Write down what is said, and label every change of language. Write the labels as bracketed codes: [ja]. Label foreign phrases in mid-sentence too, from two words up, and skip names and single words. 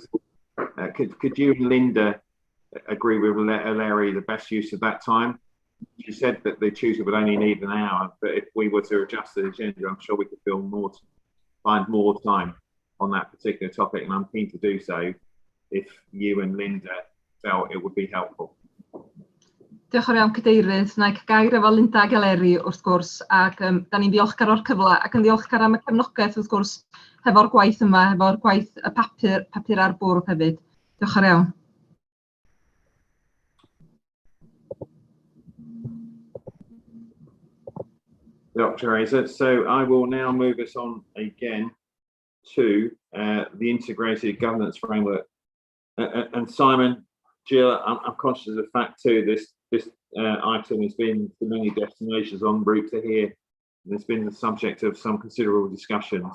[en] Could you and Linda agree with Larry the best use of that time? She said that the Tuesday would only need an hour, but if we were to adjust the agenda, I'm sure we could find more time on that particular topic, and I'm keen to do so if you and Linda felt it would be helpful. [cy] Diolch yn fawr Cadeirydd. Na i gair efo Linda ag Eleri wrth gwrs, ac da ni'n ddiolchgar o'r cyfle ac yn ddiolchgar am y cefnogaeth wrth gwrs hefo'r gwaith yma, hefo'r gwaith y papur ar bwrdd hefyd. Diolch yn fawr. Teresa. [en] So I will now move us on again to the integrated governance framework. And Simon, Jill, I'm conscious of the fact too, this item has been to many destinations en route to here, and it's been the subject of some considerable discussion.